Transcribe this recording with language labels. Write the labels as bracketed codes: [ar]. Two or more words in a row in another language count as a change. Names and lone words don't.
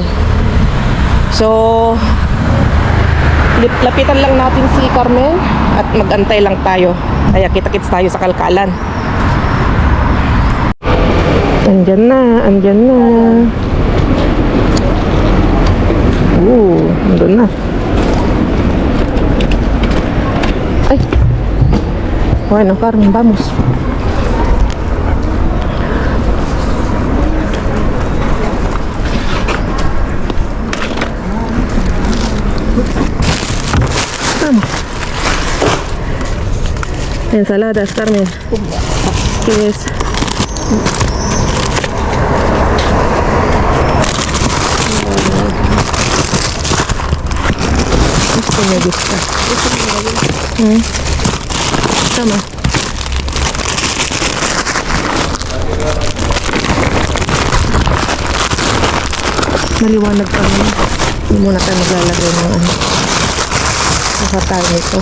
[tl] So lapitan lang natin si Carmen at magantay lang tayo. Kaya kita-kits tayo sa kalkalan. Andyan na. Andun na. Ay, [es] bueno, Carmen, vamos. Ensaladas, Carmen. ¿Qué es? Esto me gusta. [tl] Tama. Maliwanag kami. Hindi muna tayo maglalagay ng nakatayo nito.